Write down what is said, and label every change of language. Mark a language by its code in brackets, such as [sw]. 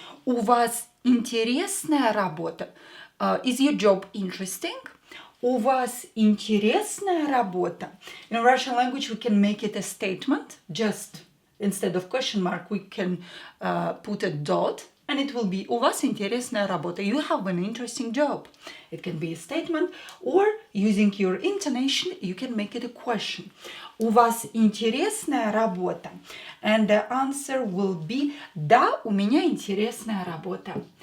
[ru] У вас интересная работа. [en] Is your job interesting? [ru] У вас интересная работа? [en] In Russian language, we can make it a statement. Just instead of question mark, we can put a dot, and it will be [ru] у вас интересная работа. [en] You have an interesting job. It can be a statement, or using your intonation, you can make it a question. [ru] У вас интересная работа? [en] And the answer will be [ru] да, у меня интересная работа.